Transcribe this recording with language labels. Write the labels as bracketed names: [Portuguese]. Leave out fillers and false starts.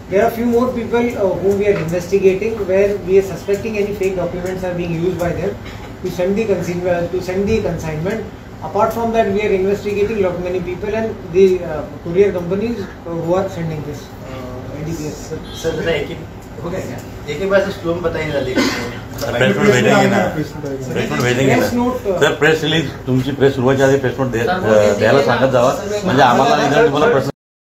[English] There are few more people whom we are investigating, where we are suspecting any fake documents are being used by them to send the consignment. Apart from that, we are investigating lot many people and the courier companies who are sending this NDPS. [Hindi] Sir एक बार से स्टोम बताइए ना, press note भेजेंगे ना, press note भेजेंगे ना sir. [Marathi] Press release तुमची press सुरुवातच्या आधी press note द्यायला सांगत जावा, म्हणजे आम्हाला तुम्हाला प्रश्न